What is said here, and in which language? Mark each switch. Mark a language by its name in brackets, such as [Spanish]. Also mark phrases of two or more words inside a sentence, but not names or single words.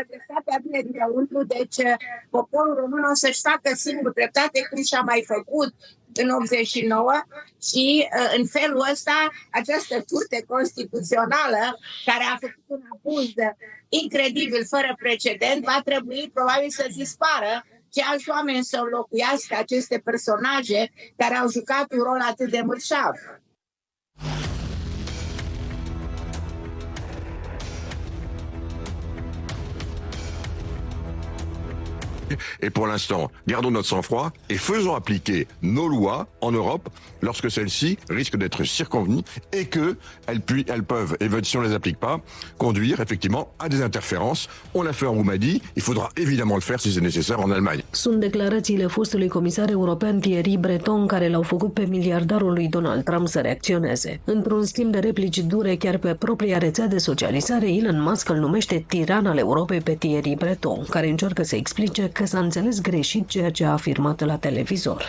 [Romanian] dreptatea vine dinăuntru, deci poporul român o să-și facă singur dreptate cum și-a mai făcut în 89 și în felul ăsta această curte constituțională care a făcut un abuz incredibil, fără precedent, va trebui probabil să dispară și alți oameni să înlocuiască aceste personaje care au jucat un rol atât de mărșav. [French] Et pour l'instant, gardons notre sang-froid et faisons appliquer nos lois en Europe lorsque celles-ci risquent d'être circonvenues et que elles peuvent, et si on ne les applique pas, conduire effectivement à des interférences. On l'a fait en Roumanie, il faudra évidemment le faire si c'est nécessaire en Allemagne. [Romanian] Sunt declarațiile fostului comisar european Thierry Breton care l-au făcut pe miliardarul lui Donald Trump să reacționeze. Într-un schimb de replici dure chiar pe propria rețea de socializare, Elon Musk îl numește tiran al Europei pe Thierry Breton, care încearcă să explice că s-a înțeles greșit ceea ce a afirmat la televizor.